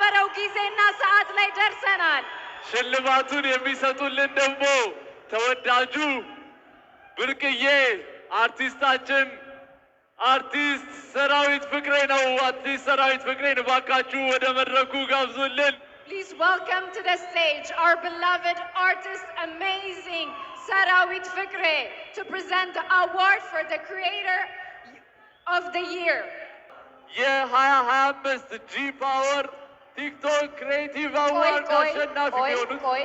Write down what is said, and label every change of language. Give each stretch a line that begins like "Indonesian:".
Amharic: በረው ጊዜና ሰዓት ላይ ደርሰናል። ሽልማቱን የሚሰጡልን ደግሞ ተወዳጁ ብርቅዬ አርቲስታችን አርቲስት ሰራዊት ፍቅሬ ነው። አርቲስት ሰራዊት ፍቅሬን እባካችሁ ወደ መድረኩ ጋብዙልን።
English: Please welcome to the stage our beloved artist, amazing Sarawit Fikre, to present the award for the Creator of the Year.
Amharic: የ2025 ጂ ፓወር ቲክቶክ ክሬቲቭ አዋርድ አሸናፊ የሆኑት